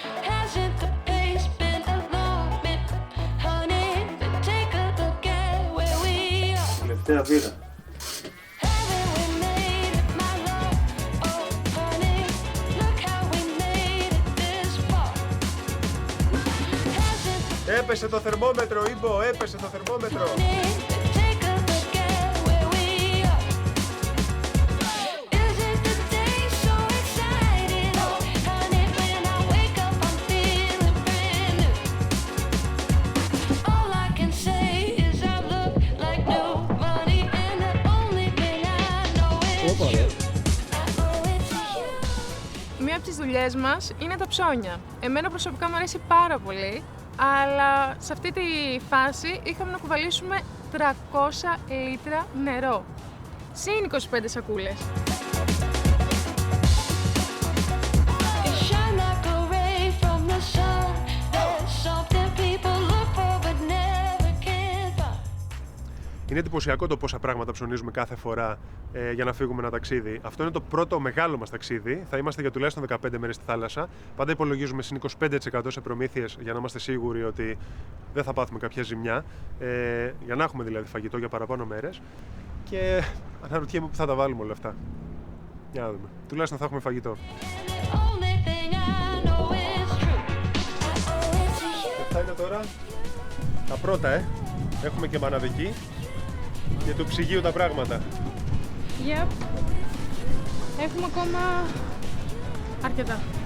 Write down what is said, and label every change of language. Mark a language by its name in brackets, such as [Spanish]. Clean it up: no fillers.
[English] Hasn't the pace been a long bit, honey? But take a look at where we are. [Greek] Τελευταία βήρα. [English] Haven't we made it, my love? Oh, honey, look how we made it this far. Hasn't [Greek] Έπεσε το θερμόμετρο, Ήμπο, έπεσε το θερμόμετρο. [English] Take a look at where we are. Isn't the day so exciting? Oh, honey, when I wake up, I'm feeling brand new. All I can say is I look like new money, and the only thing I know is you. I owe it to you. [Greek] Μία από τις δουλειές μας είναι τα ψώνια. Εμένα προσωπικά μου αρέσει πάρα πολύ, αλλά σε αυτή τη φάση είχαμε να κουβαλήσουμε 300 λίτρα νερό. Συν 25 σακούλες. [English] You shine like a ray from the sun. There's something people look for but never can find. [Greek] Είναι εντυπωσιακό το πόσα πράγματα ψωνίζουμε κάθε φορά για να φύγουμε ένα ταξίδι. Αυτό είναι το πρώτο μεγάλο μας ταξίδι. Θα είμαστε για τουλάχιστον 15 μέρες στη θάλασσα. Πάντα υπολογίζουμε συν 25% σε προμήθειες για να είμαστε σίγουροι ότι δεν θα πάθουμε κάποια ζημιά. Για να έχουμε δηλαδή φαγητό για παραπάνω μέρες. Και αναρωτιέμαι πού θα τα βάλουμε όλα αυτά. Για να δούμε. Τουλάχιστον θα έχουμε φαγητό. [English] Only thing I know is true. I owe it to you. [Greek] Αυτά είναι τώρα τα πρώτα, Έχουμε και μαναδική και του ψυγείου τα πράγματα. Yep. Έχουμε ακόμα αρκετά.